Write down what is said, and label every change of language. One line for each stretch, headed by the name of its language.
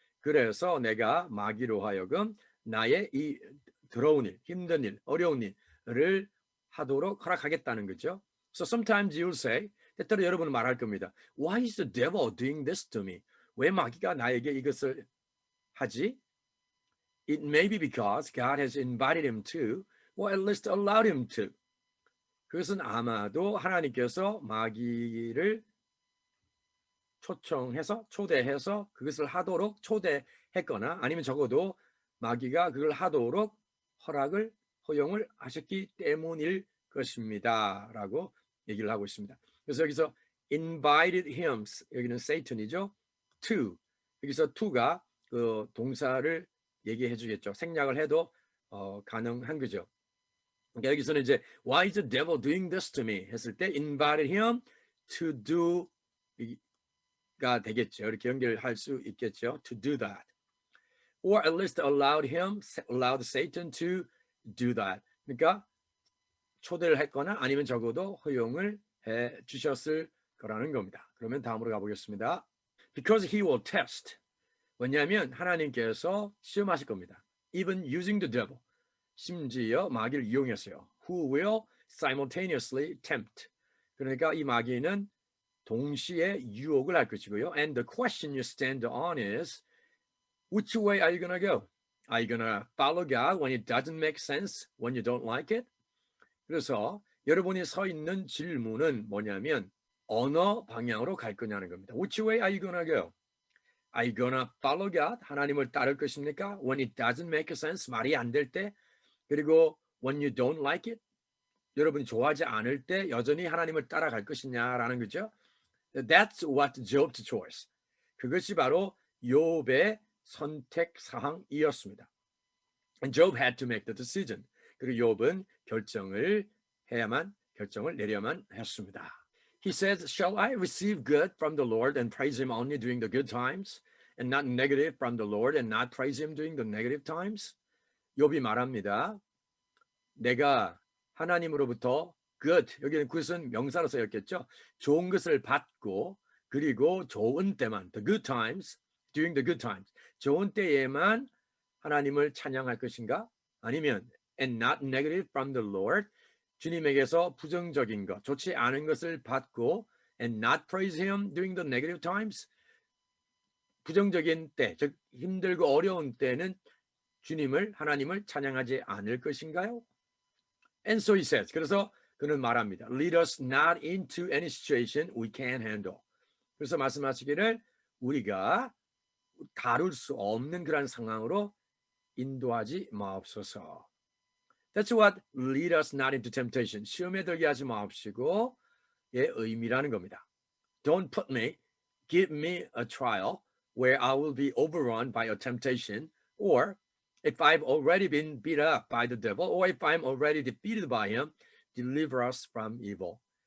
Korean: 그래서 내가 마귀로 하여금 나의 이 더러운 일, 힘든 일, 어려운 일을 하도록 허락하겠다는 거죠.
English: So sometimes you'll say,
Korean: 때때로 여러분은 말할 겁니다.
English: Why is the devil doing this to me?
Korean: 왜 마귀가 나에게 이것을 하지?
English: It may be because God has invited him to, or at least allowed him to.
Korean: 그것은 아마도 하나님께서 마귀를 초대해서 그것을 하도록 초대했거나 아니면 적어도 마귀가 그걸 하도록 허용을 하셨기 때문일 것입니다. 라고 얘기를 하고 있습니다. 그래서 여기서 invited him, 여기는 Satan이죠. to, 여기서 to가 그 동사를 얘기해 주겠죠. 생략을 해도 가능한 거죠. 그러니까 여기서는 이제
English: why is the devil doing this to me?
Korean: 했을 때
English: invited him to do
Korean: 가 되겠죠. 이렇게 연결할 수 있겠죠.
English: To do that. Or at least allowed Satan to do that.
Korean: 그러니까 초대를 했거나 아니면 적어도 허용을 해 주셨을 거라는 겁니다. 그러면 다음으로 가보겠습니다.
English: Because he will test.
Korean: 왜냐하면 하나님께서 시험하실 겁니다.
English: Even using the devil.
Korean: 심지어 마귀를 이용했어요.
English: Who will simultaneously tempt.
Korean: 그러니까 이 마귀는 동시에 유혹을 할 것이고요.
English: And the question you stand on is, which way are you going to go? Are you going to follow God when it doesn't make sense, when you don't like it?
Korean: 그래서 여러분이 서 있는 질문은 뭐냐면 어느 방향으로 갈 거냐는 겁니다.
English: Which way are you going to go? Are you going to follow God?
Korean: 하나님을 따를 것입니까?
English: When it doesn't make sense,
Korean: 말이 안 될 때. 그리고
English: when you don't like it,
Korean: 여러분이 좋아하지 않을 때 여전히 하나님을 따라갈 것이냐라는 거죠.
English: That's what Job's choice.
Korean: 그것이 바로 욥의 선택 사항이었습니다.
English: And Job had to make the decision.
Korean: 그리고 욥은 결정을 내려야만 했습니다.
English: He says, "Shall I receive good from the Lord and praise him only during the good times, and not negative from the Lord and not praise him during the negative times?"
Korean: 욥이 말합니다. 내가 하나님으로부터 good, 여기는 good은 명사로 쓰였겠죠. 좋은 것을 받고 그리고 좋은 때만,
English: the good times, during the good times,
Korean: 좋은 때에만 하나님을 찬양할 것인가? 아니면
English: and not negative from the Lord,
Korean: 주님에게서 부정적인 것, 좋지 않은 것을 받고
English: and not praise him during the negative times,
Korean: 부정적인 때, 즉 힘들고 어려운 때는 하나님을 찬양하지 않을 것인가요?
English: And so he says,
Korean: 그래서 그는 말합니다.
English: Lead us not into any situation we can't handle.
Korean: 그래서 말씀하시기를 우리가 다룰 수 없는 그런 상황으로 인도하지 마옵소서.
English: That's what lead us not into temptation.
Korean: 시험에 들게 하지 마옵시고의 의미라는 겁니다.
English: Don't put me, give me a trial where I will be overrun by a temptation, or if I've already been beat up by the devil, or if I'm already defeated by him, deliver us from evil.